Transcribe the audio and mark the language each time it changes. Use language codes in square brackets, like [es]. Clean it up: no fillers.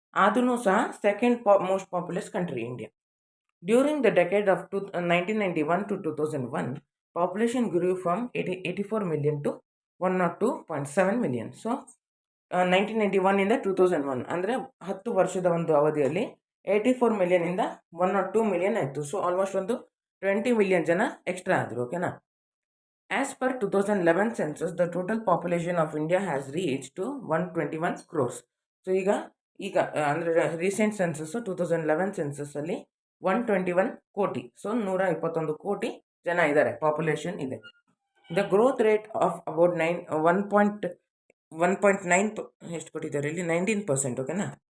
[kn] ಆದ್ರೂ ಸಹ [en] Second most populous country India. During the decade of 1991 to 2001, population grew from 84 million to 102.7 million. [kn] So 1991 ಇಂದ 2001 ಅಂದರೆ 10 ವರ್ಷದ ಒಂದು ಅವಧಿಯಲ್ಲಿ 84 million ಇಂದ 102 million ಆಯಿತು. ಸೊ ಆಲ್ಮೋಸ್ಟ್ ಒಂದು 20 million ಜನ ಎಕ್ಸ್ಟ್ರಾ ಆದರು. ಓಕೆನಾ. [en] As per 2011 census, the total population of India has reached to 121 crores. [kn] So ಈಗ ಅಂದರೆ ರೀಸೆಂಟ್ ಸೆನ್ಸಸ್ಸು 2011 ಸೆನ್ಸಸ್ಸಲ್ಲಿ 121 ಕೋಟಿ. ಸೊ 121 ಕೋಟಿ ಜನ ಇದ್ದಾರೆ, ಪಾಪ್ಯುಲೇಷನ್ ಇದೆ. [en] the growth rate of about 1.9 [kn] ಎಷ್ಟು ಕೊಟ್ಟಿದ್ದಾರೆ ಇಲ್ಲಿ, 19%. ಓಕೆನಾ.